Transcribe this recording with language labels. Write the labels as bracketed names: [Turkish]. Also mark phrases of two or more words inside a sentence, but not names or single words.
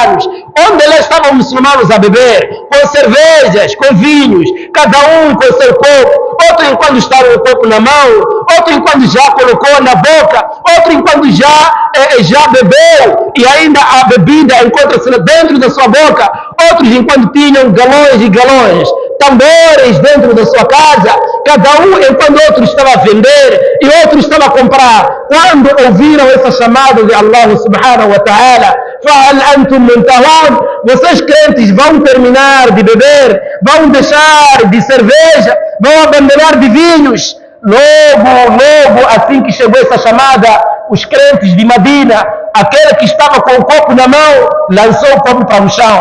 [Portuguese] Onde lá estavam muçulmanos a beber? com cervejas, com vinhos, cada um com seu copo, outro enquanto está o copo na mão, outro enquanto já colocou na boca, outro enquanto já bebeu e ainda a bebida encontra-se dentro da sua boca, outros enquanto tinham galões e galões, tambores dentro da sua casa, cada um enquanto outro estava a vender e outro estava a comprar. Quando ouviram essa chamada de Allah [Arabic] سبحانه وتعالى, فَهَلْ أَنْتُمْ مُنْتَهُونَ, [Portuguese] vocês crentes vão terminar de beber, vão deixar de cerveja, vão abandonar de vinhos. Logo, assim que chegou essa chamada, os crentes de Medina, aquele que estava com o copo na mão, lançou o copo para o chão.